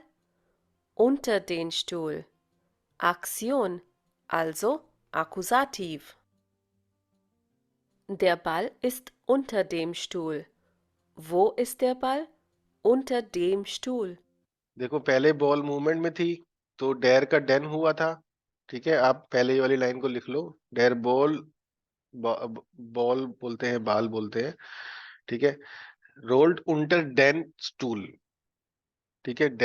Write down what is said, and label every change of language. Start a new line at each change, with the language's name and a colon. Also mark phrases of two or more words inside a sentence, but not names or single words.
German: Unter den Stuhl. Aktion, also Akkusativ. Der Ball ist unter dem Stuhl. Wo ist der Ball? Unter dem Stuhl.
Hindi: देखो पहले बॉल मूवमेंट में थी, तो डेर का डेन हुआ था, ठीक है। आप पहले वाली लाइन को लिख लो,
German: der Ball,
Hindi: बॉल बोलते हैं, बाल बोलते हैं, ठीक है।
German: rollt unter den Stuhl,
Hindi: ठीक है।